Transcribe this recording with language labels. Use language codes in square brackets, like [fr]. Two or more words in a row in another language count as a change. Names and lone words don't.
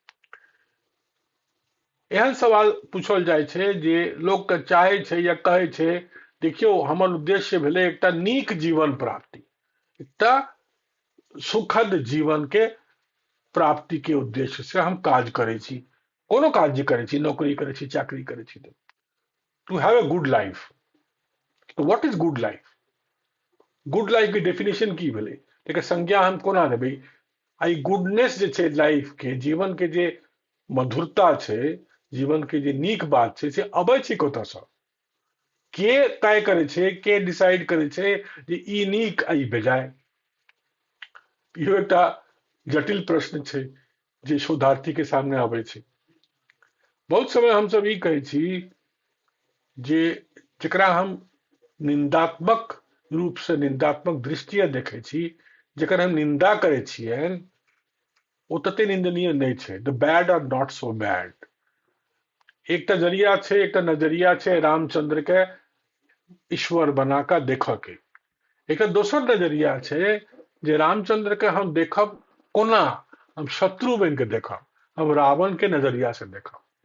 [mai] एहन सवाल पूछल जाइ छै जे लोग के चाहे छै या कहे छै देखियो हमर उद्देश्य भेलै एकटा नीक जीवन प्राप्ति, एकटा सुखद जीवन के प्राप्ति के उद्देश्य से हम काज करै छी। कोनो काज जे करै छी, नौकरी करै छी, चाकरी करै छी, [en] to have a good life. तो what is good life? good life [mai] की डेफिनेशन की भेलै, एकर संज्ञा हम कोना देबै? आई गुडनेस जे छै लाइफ के, जीवन के जे मधुरता छै, जीवन के जे नीक बात छै, से अबै छै कतऽसँ? के तय करे छै, के डिसाइड करे छै जे ई नीक आ ई बेजाय? इहो एकटा जटिल प्रश्न छै जे शोधार्थी के सामने आबै छै। बहुत समय हम सब ई कहै छी जे जेकरा हम निंदात्मक रूप से, निंदात्मक दृष्टिए देखै छी, जेकर हम निंदा करै छियनि, ओ तते निंदनीय नहीं छै। [en] the bad are not so bad. [mai] एकटा जरिया छै, एकटा नजरिया छै रामचंद्र के ईश्वर बना कऽ देखऽ के। एकटा दोसर नजरिया छै जे रामचंद्र के हम देखब कोना? हम शत्रु बन के देखब, हम रावण के नजरिया से देखब।